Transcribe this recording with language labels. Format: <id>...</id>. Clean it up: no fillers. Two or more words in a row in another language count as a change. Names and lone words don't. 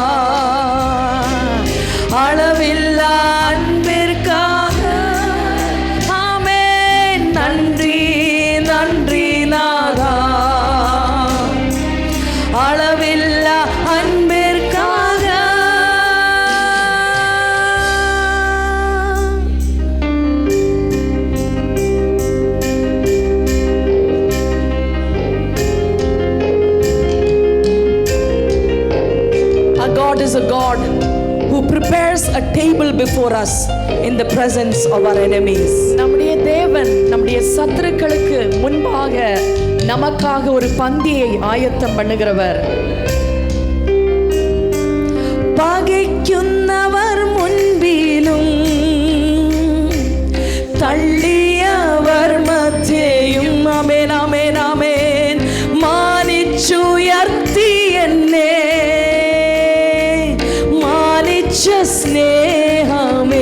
<ta>அளவில்லா அன்பிற்காக. ஆமென். நன்றி நன்றி நாதா, அளவில்லா அன்பிற்காக.</ta> <en>God is a God who prepares a table before us in the presence of our enemies.</en> <ta>நம்முடைய தேவன் நம்முடைய சத்துருக்களுக்கு முன்பாக நமக்காக ஒரு பந்தியை ஆயத்தம் பண்ணுகிறவர்.</ta> <ml>പകയ്ക്കുന്നവർ മുൻപിലും തള്ളിയവർ മധ്യേയും, ആമേൻ ആമേൻ ആമേൻ, മാനിച്ചുയർത്തി എന്നെ സ്നേഹമേ.</ml>